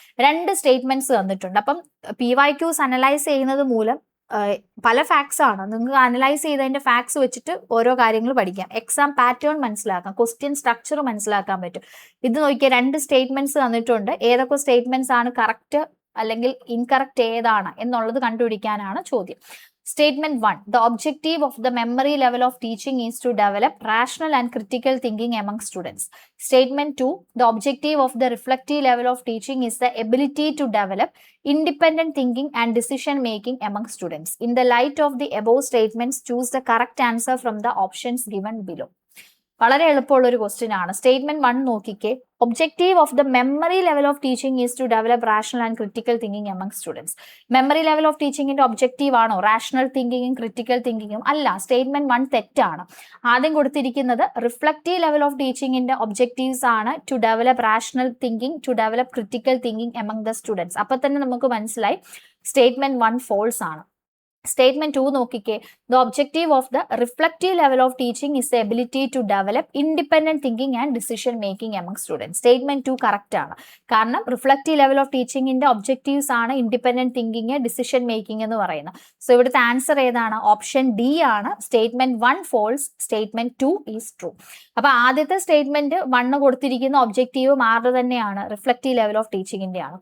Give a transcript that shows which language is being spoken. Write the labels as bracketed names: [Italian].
[Malayalam] 2 statements തന്നിട്ടുണ്ട്. അപ്പം PYQs analyse ചെയ്യുന്നത് മൂലം പല ഫാക്ട്സ് ആണ്, നിങ്ങൾക്ക് അനലൈസ് ചെയ്തതിന്റെ ഫാക്ട്സ് വെച്ചിട്ട് ഓരോ കാര്യങ്ങൾ പഠിക്കാം, എക്സാം പാറ്റേൺ മനസ്സിലാക്കാം, ക്വസ്റ്റ്യൻ സ്ട്രക്ചർ മനസ്സിലാക്കാൻ പറ്റും. ഇത് നോക്കിയാൽ 2 സ്റ്റേറ്റ്മെന്റ്സ് തന്നിട്ടുണ്ട്. ഏതൊക്കെ സ്റ്റേറ്റ്മെന്റ്സ് ആണ് കറക്റ്റ് അല്ലെങ്കിൽ ഇൻകറക്റ്റ് ഏതാണ് എന്നുള്ളത് കണ്ടുപിടിക്കാനാണ് ചോദ്യം. [English] Statement 1. The objective of the memory level of teaching is to develop rational and critical thinking among students. Statement 2. The objective of the reflective level of teaching is the ability to develop independent thinking and decision making among students. In the light of the above statements, choose the correct answer from the options given below. [Malayalam] വളരെ എളുപ്പമുള്ള ഒരു question ആണ്. Statement 1 നോക്കിക്കേ. [English] Objective of the memory level of teaching is to develop rational and critical thinking among students. [Malayalam] Memory level of ടീച്ചിങ്ങിന്റെ objective ആണോ rational തിങ്കിങ്ങും critical തിങ്കിങ്ങും? അല്ല, statement 1 തെറ്റാണ്. ആദ്യം കൊടുത്തിരിക്കുന്നത് റിഫ്ലക്റ്റീവ് ലെവൽ ഓഫ് ടീച്ചിങ്ങിന്റെ ഒബ്ജക്റ്റീവ്സ് ആണ് [English] To develop rational thinking, to develop critical thinking among the students. [Malayalam] അപ്പൊ തന്നെ നമുക്ക് മനസ്സിലായി സ്റ്റേറ്റ്മെന്റ് 1 ഫോൾസ് ആണ്. Statement 2 നോക്കിക്കേ. [English] The objective of the reflective level of teaching is the ability to develop independent thinking and decision making among students. [Malayalam] Statement 2 correct ആണ്. കാരണം reflective level of teaching ന്റെ objectives ആണ് ഇൻഡിപെൻഡന്റ് തിങ്കിങ്, ഡിസിഷൻ മേക്കിംഗ് എന്ന് പറയുന്നത്. So ഇവിടുത്തെ answer ഏതാണ്? Option D ആണ്. Statement 1 false, [English] Statement 2 is true. [Malayalam] അപ്പൊ ആദ്യത്തെ സ്റ്റേറ്റ്മെന്റ് 1 കൊടുത്തിരിക്കുന്ന ഒബ്ജക്റ്റീവ് മാറുക തന്നെയാണ്, റിഫ്ലക്റ്റീവ് ലെവൽ ഓഫ് ടീച്ചിങ്ങിന്റെ ആണ്.